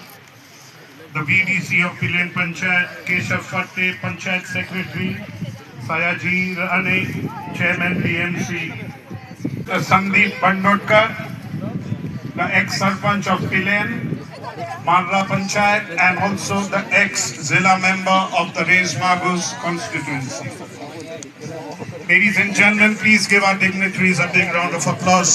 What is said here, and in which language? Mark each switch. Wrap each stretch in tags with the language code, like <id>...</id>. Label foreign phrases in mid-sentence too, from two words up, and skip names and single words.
<en>the VDC of Pilen Panchayat, Keshav Fatte, Panchayat Secretary, Sayaji Rane, Chairman PMC, Sandeep Bandotkar, the ex-Sarpanch of Pilen, Marra Panchayat, and also the ex-Zilla member of the Rez Magus constituency. Ladies and gentlemen, please give our dignitaries a big round of applause.</en>